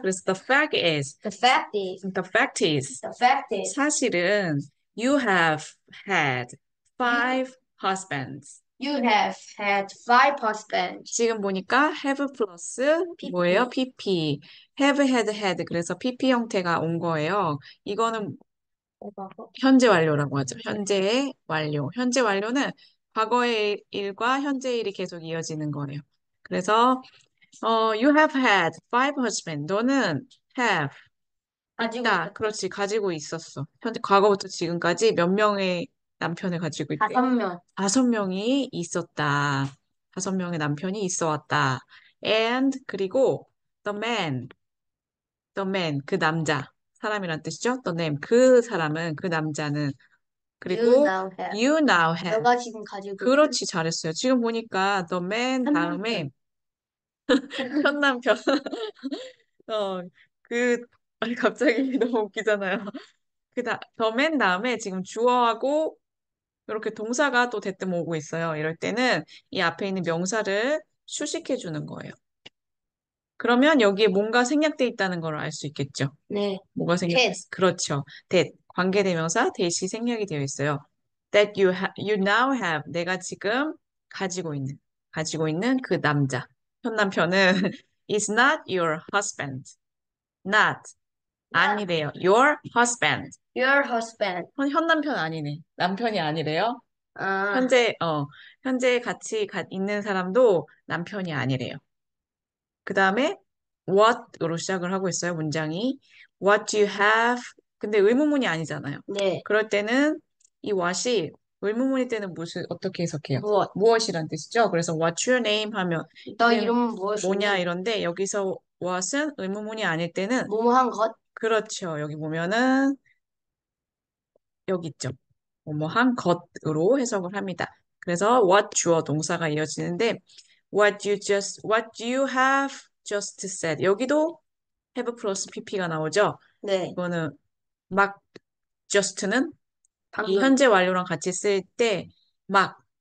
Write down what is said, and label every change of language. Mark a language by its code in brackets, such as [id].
[ko] 그래서 [en] the fact is. the fact is The fact is. the fact is [ko] 사실은 [en] you have had you five husbands. you have had five husbands. [ko] 지금 보니까 have 플러스 뭐예요? [en] PP PP. have had [ko] 그래서 PP 형태가 온 거예요. 이거는 오바고 현재 완료라고 하죠. 현재의 완료. 현재 완료는 과거의 일과 현재 일이 계속 이어지는 거예요. 그래서 [en] you have had five husbands. [ko] 너는 have 가지고 있다. 있었다. 그렇지. 가지고 있었어. 현재 과거부터 지금까지 몇 명의 남편을 가지고 있대? 다섯 명. 5명이 있었다. 5명의 남편이 있어 왔다. [en] And [ko] 그리고 [en] the man [ko] 그 남자 사람이란 뜻이죠. [en] the name [ko] 그 사람은 그 남자는 [en] You [ko] 그리고 [en] now have. you now have [ko] 너가 지금 가지고 있는 그렇지 잘했어요. 지금 보니까 the man 한 다음에 남편. 현남편 어 그 아니 갑자기 너무 웃기잖아요. the man 다음에 지금 주어하고 이렇게 동사가 또 대뜸 오고 있어요. 이럴 때는 이 앞에 있는 명사를 수식해 주는 거예요. 그러면 여기에 뭔가 생략돼 있다는 걸 알 수 있겠죠. 네. 뭐가 생략돼 [en] had. [ko] 있어? 그렇죠. that 관계대명사 that이 생략이 되어 있어요. [en] you now have [ko] 내가 지금 가지고 있는 그 남자. 현 남편은 [en] is not your husband. not Not [ko] 아니래요. [en] your husband. your husband. [ko] 현 남편 아니네. 남편이 아니래요. 아, 현재 같이 있는 사람도 남편이 아니래요. 그 다음에 what으로 시작을 하고 있어요, 문장이. [en] What do you have? [ko] 근데 의문문이 아니잖아요. 네. 그럴 때는 이 what이 의문문일 때는 어떻게 해석해요? 무엇? 무엇이란 뜻이죠? 그래서 [en] what's your name [ko] 하면 너 이름 이름은 뭐냐 무엇이니? 이런데 여기서 what은 의문문이 아닐 때는 뭐뭐한 것? 그렇죠. 여기 보면은 여기 있죠. 뭐뭐한 것으로 해석을 합니다. 그래서 [en] what [ko] 주어 동사가 이어지는데 [en] what you have just said. [ko] 여기도 have 플러스 pp가 나오죠. 네. 이거는 막 just는 이 방금. 현재 완료랑 같이 쓸 때 막